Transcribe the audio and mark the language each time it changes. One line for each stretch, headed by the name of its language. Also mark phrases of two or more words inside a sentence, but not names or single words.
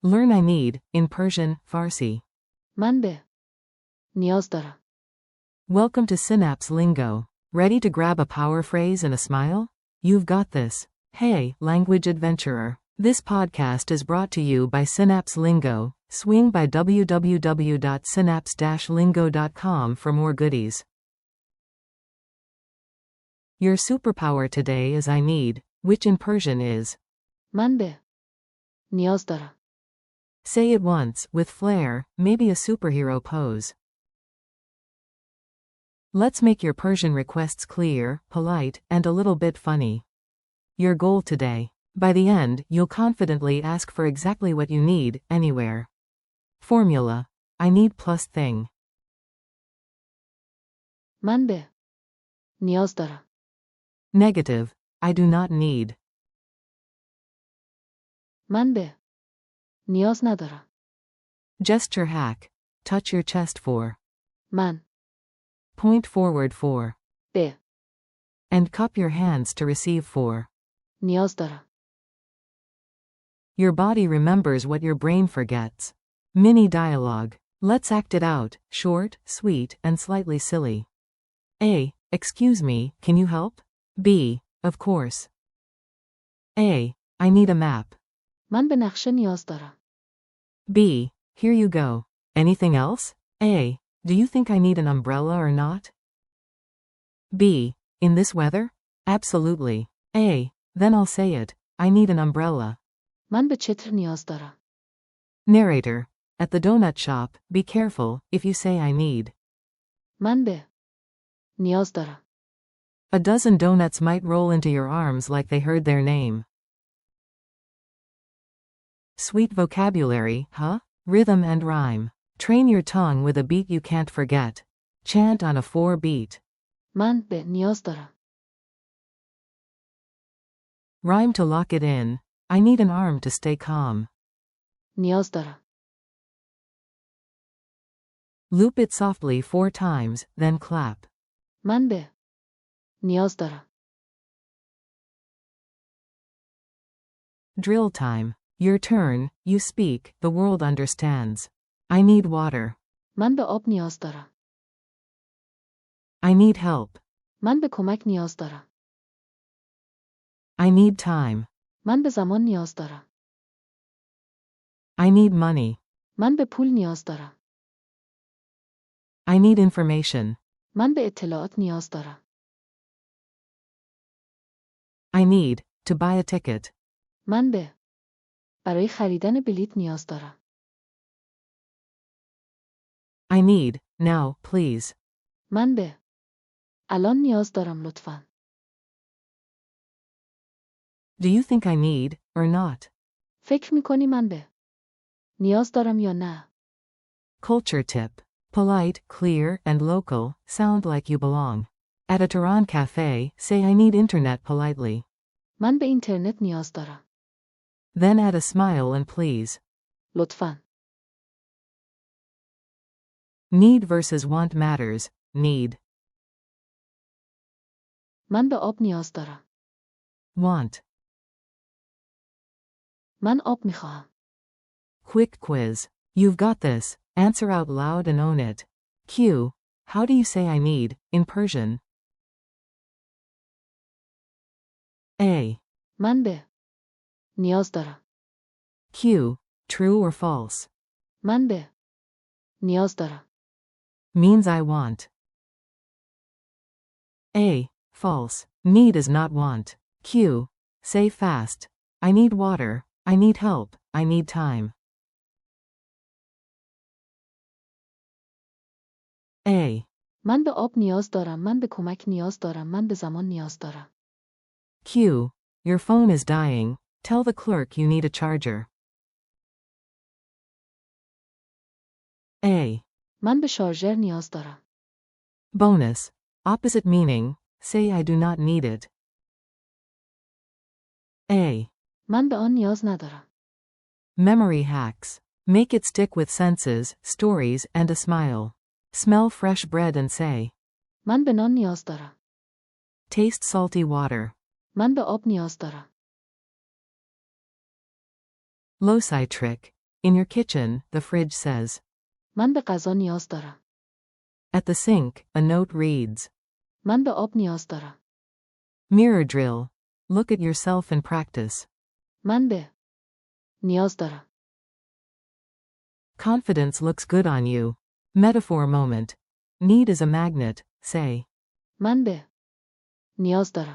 English: Learn I need, in Persian, Farsi.
Persian: من به نیاز دارم.
English: Welcome to Synapse Lingo. Ready to grab a power phrase and a smile? You've got this. Hey, language adventurer. This podcast is brought to you by Synapse Lingo. Swing by www.synapse-lingo.com for more goodies. Your superpower today is I need, which in Persian is.
Persian: من به نیاز دارم.
English: Say it once, with flair, maybe a superhero pose. Let's make your Persian requests clear, polite, and a little bit funny. Your goal today. By the end, you'll confidently ask for exactly what you need, anywhere. Formula. I need plus thing.
Persian: من به نیاز دارم.
English: Negative. I do not need.
Persian: من به نیاز ندارم.
English: Gesture hack. Touch your chest for.
Persian: من
English: Point forward for.
Persian: به
English: And cup your hands to receive for.
Persian: نیاز دارم.
English: Your body remembers what your brain forgets. Mini dialogue. Let's act it out, short, sweet, and slightly silly. A. Excuse me, can you help? B. Of course. A. I need a map.
Persian: من به نقشه نیاز دارم.
English: B. Here you go. Anything else? A. Do you think I need an umbrella or not? B. In this weather? Absolutely. A. Then I'll say it. I need an umbrella.
Persian: من به چتر نیاز دارم.
English: Narrator. At the donut shop, be careful if you say I need.
Persian: من به نیاز دارم.
English: A dozen donuts might roll into your arms like they heard their name. Sweet vocabulary, huh? Rhythm and rhyme. Train your tongue with a beat you can't forget. Chant on a 4 beat.
Persian: من به نیاز دارم.
English: Rhyme to lock it in. I need an arm to stay calm.
Persian: نیاز دارم.
English: Loop it softly 4 times, then clap.
Persian: من به نیاز دارم.
English: Drill time. Your turn, you speak, the world understands. I need water.
Persian: من به آب نیاز دارم.
English: I need help.
Persian: من به کمک نیاز دارم.
English: I need time.
Persian: من به زمان نیاز دارم.
English: I need money.
Persian: من به پول نیاز دارم.
English: I need information.
Persian: من به اطلاعات نیاز دارم.
English: I need to buy a ticket.
Persian: من به برای خریدن بلیط نیاز دارم.
English: I need now, please.
Persian: من به الان نیاز دارم لطفاً.
English: Do you think I need or not?
Persian: فکر می‌کنی من به نیاز دارم یا نه؟
English: Culture tip. Polite, clear, and local, sound like you belong. At a Tehran cafe, say I need internet politely.
Persian: من به اینترنت نیاز دارم.
English: Then add a smile and please.
Persian: لطفاً.
English: Need versus want matters. Need.
Persian: من به آب نیاز دارم.
English: Want.
Persian: من آب می‌خواهم.
English: Quick quiz. You've got this. Answer out loud and own it. Q. How do you say I need, in Persian? A.
Persian: من به نیاز دارم.
English: Q. True or false?
Persian: من به نیاز دارم.
English: Means I want. A. False. Need is not want. Q. Say fast. I need water. I need help. I need time. A.
Persian: من به آب نیاز دارم. من به کمک نیاز دارم. من به زمان نیاز دارم.
English: Q. Your phone is dying. Tell the clerk you need a charger. A.
Persian: من به شارژر نیاز دارم.
English: Bonus. Opposite meaning. Say I do not need it. A.
Persian: من به آن نیاز ندارم.
English: Memory hacks. Make it stick with senses, stories, and a smile. Smell fresh bread and say.
Persian: من به نان نیاز دارم.
English: Taste salty water.
Persian: من به آب نیاز دارم.
English: Loci trick. In your kitchen, the fridge says.
Persian: من به غذا نیاز دارم.
English: At the sink, a note reads.
Persian: من به آب نیاز دارم.
English: Mirror drill. Look at yourself and practice.
Persian: من به نیاز دارم.
English: Confidence looks good on you. Metaphor moment. Need is a magnet, say.
Persian: من به نیاز دارم.